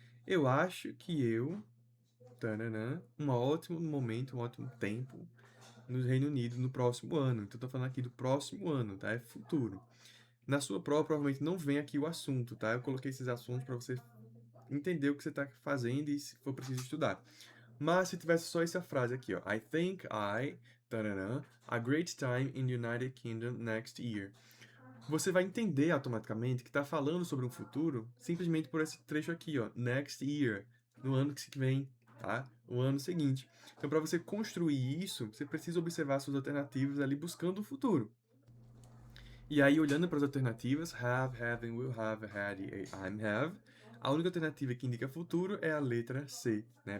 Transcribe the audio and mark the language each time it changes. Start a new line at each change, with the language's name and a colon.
Portuguese: Eu acho que tananã, um ótimo momento, um ótimo tempo no Reino Unido no próximo ano. Então, estou falando aqui do próximo ano, tá? É futuro. Na sua prova, provavelmente não vem aqui o assunto, tá? Eu coloquei esses assuntos para você entender o que você está fazendo e se for preciso estudar. Mas se tivesse só essa frase aqui, ó.
English: I think tananã, a great time in the United Kingdom next year.
Portuguese: Você vai entender automaticamente que está falando sobre um futuro simplesmente por esse trecho aqui, ó.
English: Next year,
Portuguese: no ano que vem, tá? O ano seguinte. Então, para você construir isso, você precisa observar suas alternativas ali buscando o futuro. E aí, olhando para as alternativas, have, having, will have, had e I'm have, a única alternativa que indica futuro é a letra C, né?